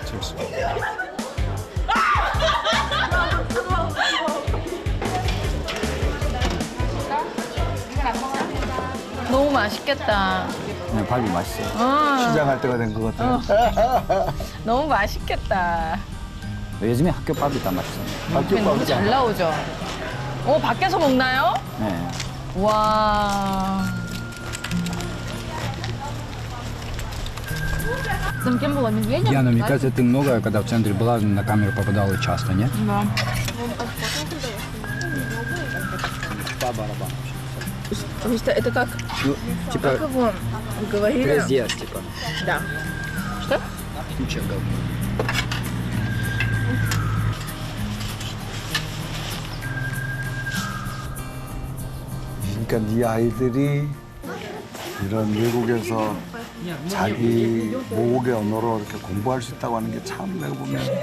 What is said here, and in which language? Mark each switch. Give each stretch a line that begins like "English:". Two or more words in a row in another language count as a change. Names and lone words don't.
Korean: 너무 맛있겠다. 네, 밥이 맛있어요. 시장할 때가 된 것 같아요. 너무 맛있겠다. 요즘에 학교 밥이 다 맛있어요. 너무 잘 나오죠. 밖에서 먹나요? 네. 와.
Russian: Яна, мне кажется, ты много, когда в центре была, на камеру попадала часто, нет? Потому что это как, Ну, типа, как его говорили. раздец, типа. Да. Ничего, говорю.
Korean: 그러니까 이 아이들이 이런 외국에서 자기 모국의 언어로 이렇게 공부할 수 있다고 하는 게 참 내가 보면